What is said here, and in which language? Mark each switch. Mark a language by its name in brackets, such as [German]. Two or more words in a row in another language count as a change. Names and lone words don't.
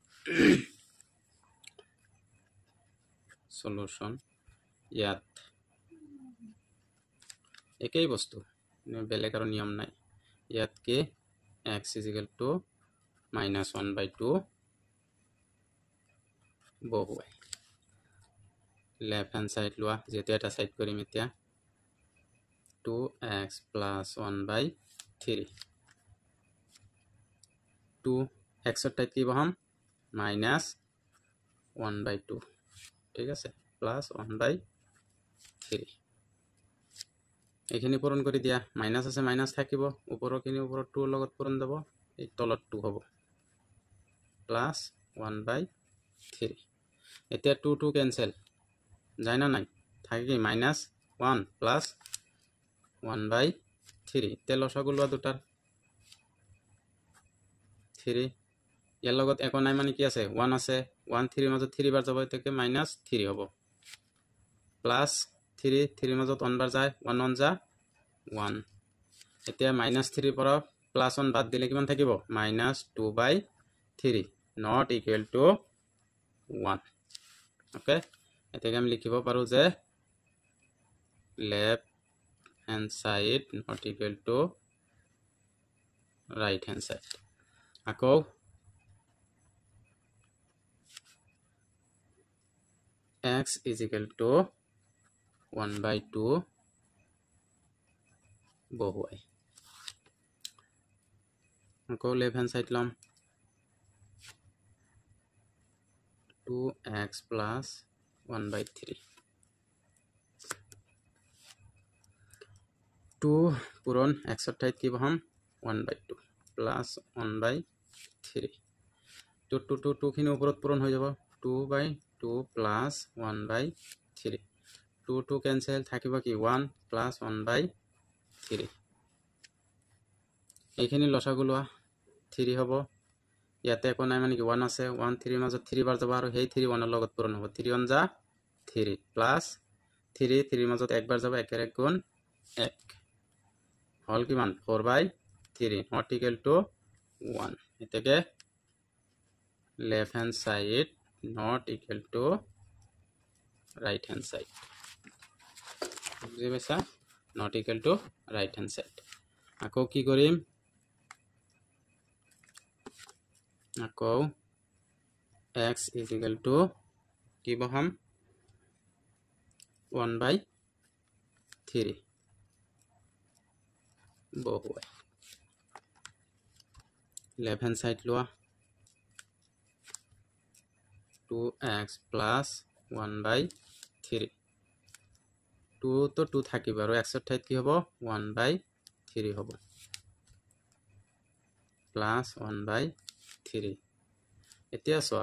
[Assamese] সলিউশন ইয়াত একই বস্তু বেলেগ আৰু নিয়ম নাই ইয়াত কি x = -1/2 বহুৱাই [English] left hand side [Assamese] লোৱা যেতে এটা সাইড কৰিম এতিয়া 2x + 1/3 2 x ৰ ঠাইত কি বহাম -1/2 ঠিক আছে প্লাস 1/3 এখিনি পূরণ কৰি দিয়া মাইনাস আছে মাইনাস থাকিব উপৰখিনি উপৰত 2 লগত পূৰণ যাব এই তলত 2 হ'ব প্লাস 1/3 এতিয়া 2 2 ক্যান্সেল যায় না নাই থাকে কি -1 প্লাস 1/3 তে লসাগু লোৱা দুটাৰ 3 ইয়াৰ লগত একো নাই মানে কি আছে 1 আছে 1 3 মাজত 3 বাৰ যাব এতেকে -3 হ'ব প্লাস 3 3 মাজত 1 বাৰ যায় 1 1 যা 1 এতিয়া -3 পৰা +1 বাদ দিলে কিমান থাকিব -2/3 [English] not equal to [Assamese] 1 ওকে এতেকে আমি লিখিব পাৰো যে [English] left hand side not equal to right hand side [Assamese] আকৌ x = 1/2 বহুৱাই আকৌ [English] left hand side [Assamese] লম 2x plus 1/3 2 পূরণ x এর ঠাইত কি বহাম 1/2 plus 1/3 তো 2 খিনি উপরত পূরণ হয়ে যাব 2/2 plus 1/3 2 ক্যান্সেল থাকিব কি 1 plus 1/3 এইখিনি লসাগু লোৱা 3 হ'ব ইয়াতে একো নাই মানে কি 1 আছে 1 3 মাজত 3 বাৰ যাব আৰু সেই 3 1 ৰ লগত পূৰণ হ'ব 3 1 যা 3 প্লাস 3 3 মাজত একবাৰ যাব 1 1 গুণ 1 হল কিমান 4/3 [English] not equal to [Assamese] 1 এতেকে [English] left hand side not equal to right hand side [Assamese] বুজি পাইছা [English] not equal to right hand side [Assamese] আকৌ কি কৰিম আকৌ x [English] is equal to [Assamese] কি বহাম 1/3 বহুৱাই [English] left hand side [Assamese] লোৱা 2x plus 1/3 2 তো 2 থাকিব আৰু x এর ঠাইত কি হ'ব 1/3 হ'ব plus 1/3 এতিয়া চোৱা